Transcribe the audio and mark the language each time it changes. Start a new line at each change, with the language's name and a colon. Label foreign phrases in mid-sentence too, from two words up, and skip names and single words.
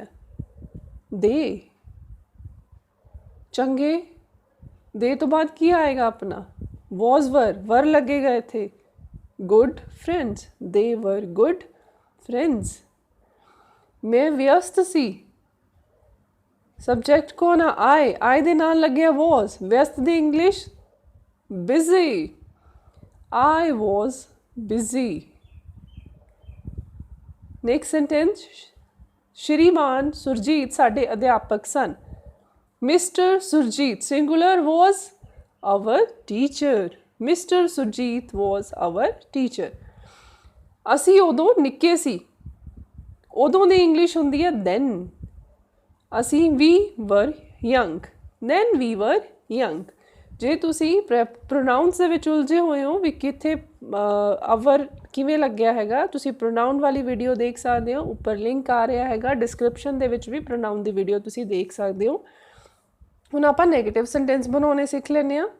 Punjabi: ਦੇ ਚੰਗੇ, ਦੇ ਤੋਂ ਬਾਅਦ ਕੀ ਆਏਗਾ ਆਪਣਾ,
English: was were,
Punjabi: ਵਰ ਲੱਗੇਗਾ ਇੱਥੇ।
English: good friends, they were good friends.
Punjabi: ਮੈਂ ਵਿਅਸਤ ਸੀ। ਸਬਜੈਕਟ ਕੌਣ ਆ, ਆਈ। ਆਈ ਦੇ ਨਾਲ ਲੱਗਿਆ ਵਾਜ਼। ਵਿਅਸਤ ਦੀ ਇੰਗਲਿਸ਼ ਬਿਜ਼ੀ।
English: I was busy. Next sentence.
Punjabi: ਸ਼੍ਰੀਮਾਨ ਸੁਰਜੀਤ ਸਾਡੇ ਅਧਿਆਪਕ ਸਨ।
English: ਮਿਸਟਰ ਸੁਰਜੀਤ singular was our teacher. Mr. ਸੁਰਜੀਤ was our teacher.
Punjabi: ਅਸੀਂ ਉਦੋਂ ਨਿੱਕੇ ਸੀ। ਉਦੋਂ ਦੀ ਇੰਗਲਿਸ਼ ਹੁੰਦੀ ਹੈ then. ਅਸੀਂ
English: we were young. then we were young.
Punjabi: ਜੇ ਤੁਸੀਂ ਪ੍ਰੋਨਾਊਨਸ ਦੇ ਵਿੱਚ ਉਲਝੇ ਹੋਏ ਹੋ ਵੀ ਕਿੱਥੇ ਅਵਰ ਕਿਵੇਂ ਲੱਗਿਆ ਹੈਗਾ, ਤੁਸੀਂ ਪ੍ਰੋਨਾਊਨ ਵਾਲੀ ਵੀਡੀਓ ਦੇਖ ਸਕਦੇ ਹੋ। ਉੱਪਰ ਲਿੰਕ ਆ ਰਿਹਾ ਹੈਗਾ, ਡਿਸਕ੍ਰਿਪਸ਼ਨ ਦੇ ਵਿੱਚ ਵੀ ਪ੍ਰੋਨਾਊਨ ਦੀ ਵੀਡੀਓ ਤੁਸੀਂ ਦੇਖ ਸਕਦੇ ਹੋ। ਹੁਣ ਆਪਾਂ
English: negative sentence
Punjabi: ਬਣਾਉਣੇ ਸਿੱਖ ਲੈਂਦੇ ਹਾਂ।